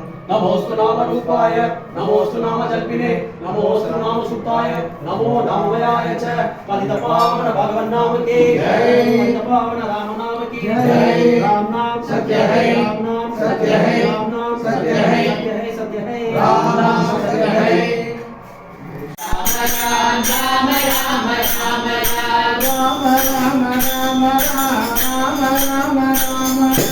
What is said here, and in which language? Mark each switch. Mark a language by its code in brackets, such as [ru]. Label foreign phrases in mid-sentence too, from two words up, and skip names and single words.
[sa] నమోస్తు నామ రూపాయ నమోస్తు నామ జల్పినే నమోస్తు నామ సుతాయ నమో నామయాయ చ [hi] पतित पावन भगवन नाम की जय पतित पावन राम नाम की जय राम नाम सत्य है राम नाम सत्य है राम नाम सत्य है सत्य है राम नाम सत्य है राम राम राम राम राम राम राम राम राम राम